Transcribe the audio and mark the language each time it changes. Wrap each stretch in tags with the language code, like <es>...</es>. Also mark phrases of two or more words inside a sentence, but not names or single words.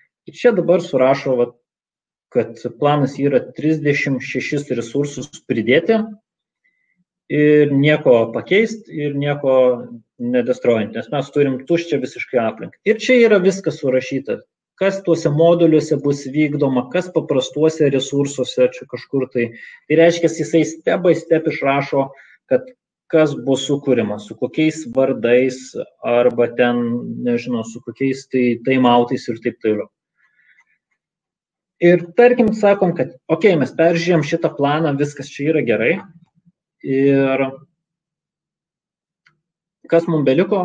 <lt>Ir čia dabar surašo kad planas yra 36 resursus pridėti ir nieko pakeisti ir nieko nedestruojant, nes mes turim tuščią visiškai aplinką. Ir čia yra viskas surašyta, kas tuose moduliuose bus vykdoma, kas paprastuose resursuose čia kažkur tai. Tai reiškia, jisai</lt> <en>step by step</en> <lt>išrašo, kad kas bus sukūrimas, su kokiais vardais arba ten, nežinau, su kokiais taimautais ir taip toliau. Ir tarkim, sakom, kad, okei, mes peržiūrėjom šitą planą, viskas čia yra gerai. Ir kas mums beliko?</lt>